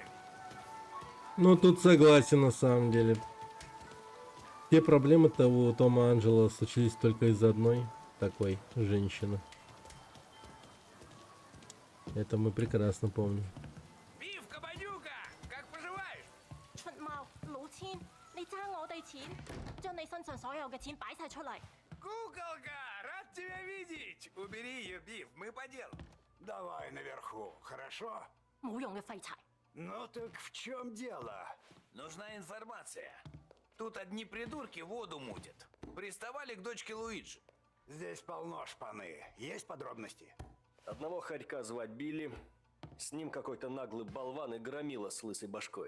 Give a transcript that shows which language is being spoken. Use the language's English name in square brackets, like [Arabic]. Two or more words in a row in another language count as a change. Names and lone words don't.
[Russian] Ну, тут согласен, на самом деле. Те проблемы-то у Тома Анджело случились только из-за одной такой женщины. Это мы прекрасно помним. Биф, Кабанюка, как поживаешь? [Cantonese] 出貓老千，你爭我哋錢，將你身上所有嘅錢擺晒出嚟。 [Russian] Куколка, рад тебя видеть. Убери ее, Биф, мы по делу. Давай наверху, хорошо? [Cantonese] 冇用嘅廢柴。 [Russian] Ну так в чем дело? Нужна информация. Тут одни придурки воду мутят. Приставали к дочке Луиджи. Здесь полно шпаны. Есть подробности? Одного хорька звать Билли. С ним какой-то наглый болван и громила с лысой башкой.